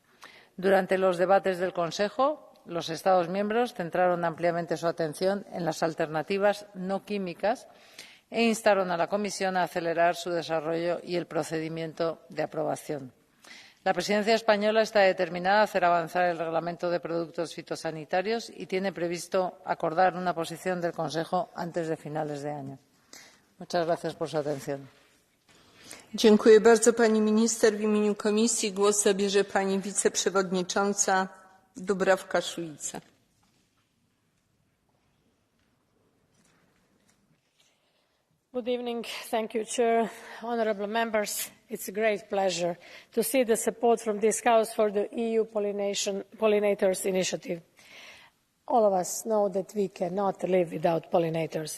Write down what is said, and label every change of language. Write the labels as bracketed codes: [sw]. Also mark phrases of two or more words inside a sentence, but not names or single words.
[es] Durante los debates del Consejo, los Estados miembros centraron ampliamente su atención en las alternativas no químicas e instaron a la Comisión a acelerar su desarrollo y el procedimiento de aprobación. La Presidencia española está determinada a hacer avanzar el Reglamento de Productos Fitosanitarios y tiene previsto acordar una posición del Consejo antes de finales de año. Muchas gracias por su atención. [pl] Dziękuję bardzo, pani minister. W imieniu Komisji głos zabierze pani wiceprzewodnicząca Dubravka-Šuica. [en] Good evening. Thank you, Chair. Honourable members, it's a great pleasure to see the support from this House for the EU Pollinators Initiative. All of us know that we cannot live without pollinators.